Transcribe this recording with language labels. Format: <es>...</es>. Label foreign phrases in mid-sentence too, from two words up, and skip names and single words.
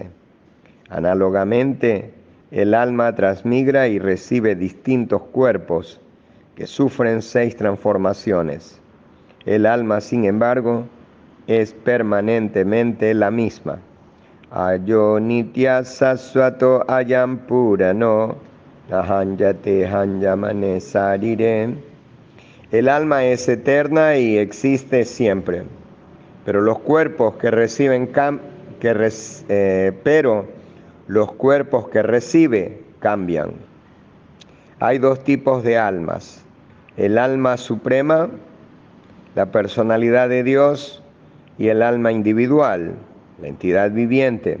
<es>Análogamente, el alma transmigra y recibe distintos cuerpos que sufren 6 transformaciones. El alma, sin embargo, es permanentemente la misma.</es> <sa>अजो नित्यः शाश्वतो अयं पुराणो न हन्यते हन्यमाने शरीरे.</sa> <es>El alma es eterna y existe siempre, pero los cuerpos que reciben los cuerpos que recibe cambian. Hay 2 tipos de almas: el alma suprema, la personalidad de Dios, y el alma individual, la entidad viviente.</es>